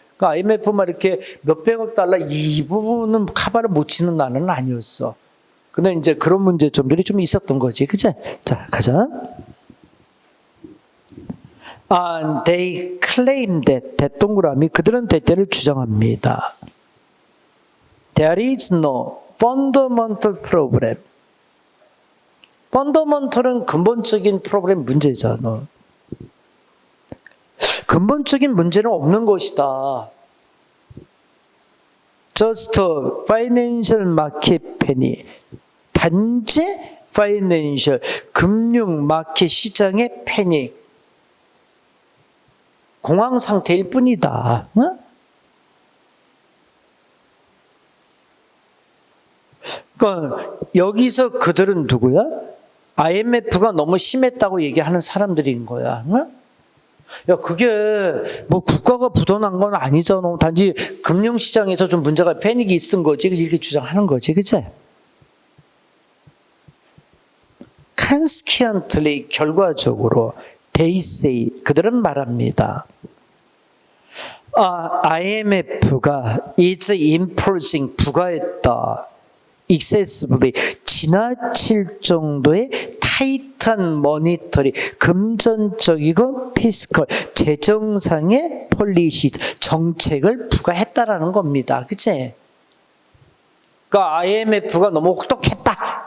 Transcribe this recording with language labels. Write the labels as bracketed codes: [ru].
[ko] 그러니까 IMF만 이렇게 몇백억 달러 이 부분은 커버를 못 치는 나라는 아니었어. 근데 이제 그런 문제점들이 좀 있었던 거지, 그치? 자, 가자. [en] They claim that [ko] 대동그라미 그들은 대체를 주장합니다. [en] There is no fundamental problem. [ko] fundamental은 근본적인 프로그램 문제잖아. 근본적인 문제는 없는 것이다. [en] Just a financial market panic. [ko] 단지 financial, 금융 마켓 시장의 패닉. 공황 상태일 뿐이다. 응? 그러니까 여기서 그들은 누구야? IMF가 너무 심했다고 얘기하는 사람들인 거야. 응? 야, 그게 뭐 국가가 부도난 건 아니잖아. 단지 금융시장에서 좀 문제가 패닉이 있은 거지. 이렇게 주장하는 거지. 그치? [en] consequently, [ko] 결과적으로 [en] they say, [ko] 그들은 말합니다. IMF가 [en] is imposing, [ko] 부과했다. [en] excessively, [ko] 지나칠 정도의 타이트한 머니터리, 금전적이고 피스컬, 재정상의 폴리시, 정책을 부과했다라는 겁니다. 그치? 그러니까 IMF가 너무 혹독했다.